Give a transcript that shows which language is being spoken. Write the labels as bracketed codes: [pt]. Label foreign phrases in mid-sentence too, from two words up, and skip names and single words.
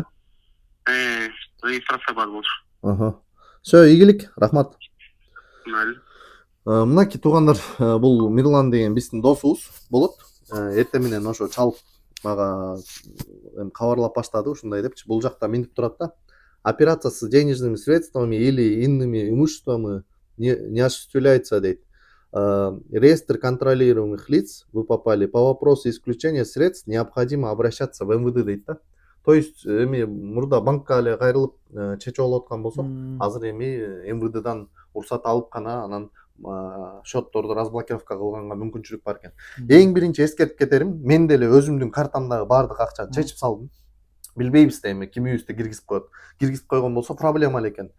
[ky] регистрация бар болчу. Всё, игилик, рахмат. Мынакей туугандар, бул Мирлан деген биздин досубуз болот. Эртең менен ошо чалып мага кабарлап баштады ушундай депчи. Бул жакта минип турат да. [ru] Операция с денежными средствами или иными имуществами не осуществляется дейт. реестр контролируемых лиц, вы попали. По вопросу исключения средств необходимо обращаться в МВД [ky] дейт да. [ru] То есть [ky] эми мурда банкка эле кайрылып чечип алып аткан болсок, азыр эми МВДдан уруксат алып гана анан счетторду разблокировка кылганга мүмкүнчүлүк бар экен. Эң биринчи эскертип кетерим, мен деле өзүмдүн картамдагы баардык акчаны чечип салдым. Билбейбиз да эми кимибизди киргизип коет. Киргизип койгон болсо проблема эле экен.